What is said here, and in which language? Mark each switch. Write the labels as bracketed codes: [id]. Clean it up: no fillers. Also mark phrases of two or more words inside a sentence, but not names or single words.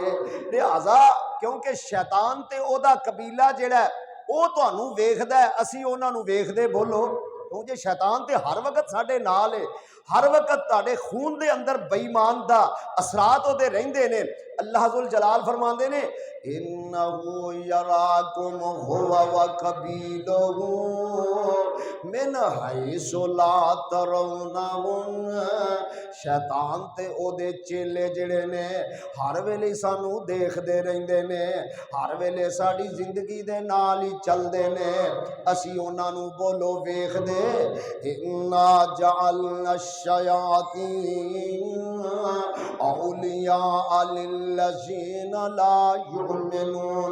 [pa] لہٰذا کیونکہ شیطان تے اوہدا قبیلہ جیہڑا او تہانوں ویکھدا ہے، اسی اوہناں نوں ویکھدے بولو کیونکہ شیطان تے ہر وقت ساڈے نال ہے، ہر وقت تہاڈے خون دے اندر بے ایمان دا اثرات اوہدے رہندے نیں. اللہ ذوالجلال فرماندے نیں [ar] إنه يراكم هو وقبيله من حيث لا ترونهم. [pa] شیطان تے اوہدے چیلے جیہڑے نیں ہر ویلے سانوں دیکھدے رہندے نیں، ہر ویلے ساڈی زندگی دے نال ہی چلدے نیں، اسی اوہناں نوں بولو ویکھدے. [ar] إنا جعلنا الشياطين أولياء للذين لا يؤمنون.